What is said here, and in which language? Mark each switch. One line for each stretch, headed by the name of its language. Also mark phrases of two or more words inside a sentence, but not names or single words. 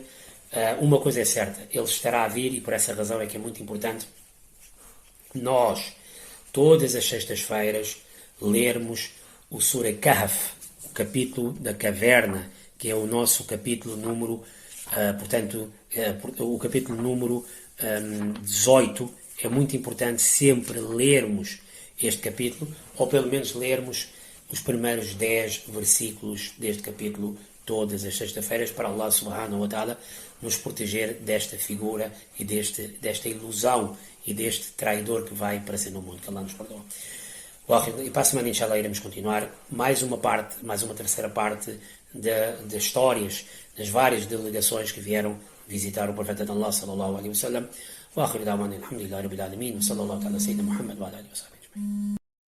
Portuguese: Uma coisa é certa, ele estará a vir, e por essa razão é que é muito importante nós, todas as sextas-feiras, lermos o Surah Kahf, o capítulo da caverna, que é o nosso capítulo número, o capítulo número 18. É muito importante sempre lermos este capítulo, ou pelo menos lermos os primeiros 10 versículos deste capítulo todas as sextas-feiras, para Allah
Arabic: سبحانه وتعالى
Portuguese: nos proteger desta figura e desta ilusão e deste traidor que vai aparecer no mundo. Que Allah nos perdoe. E para a semana, inshallah, iremos continuar mais uma terceira parte de histórias das várias delegações que vieram visitar o profeta de Allah
Arabic: صلى الله عليه وسلم. و آخر دعوانا الحمد لله رب العالمين و صلى الله تعالى سيدنا محمد و آله و صحبه.